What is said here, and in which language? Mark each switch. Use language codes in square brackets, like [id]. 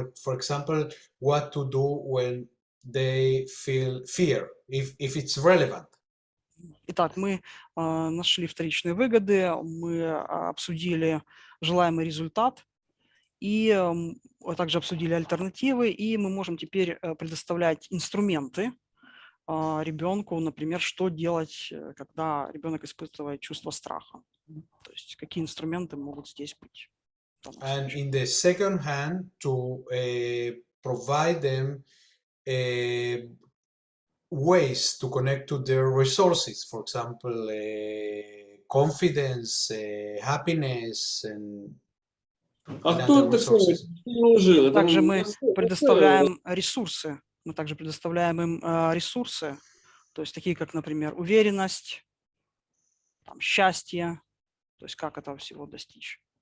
[en] For example, what to do when they feel fear, if it's relevant. [ru] Итак, мы нашли вторичные выгоды, мы обсудили желаемый результат и также обсудили альтернативы, и мы можем теперь предоставлять инструменты ребенку, например, что делать, когда ребенок испытывает чувство страха. То есть какие инструменты могут здесь быть. [en] And in the second hand, to provide them ways to connect to their resources, for example, confidence, happiness, and [ru] кто такой служил? Также мы предоставляем ресурсы. Мы также предоставляем им ресурсы, то есть такие, как, например, уверенность, там, счастье, то есть как этого всего достичь.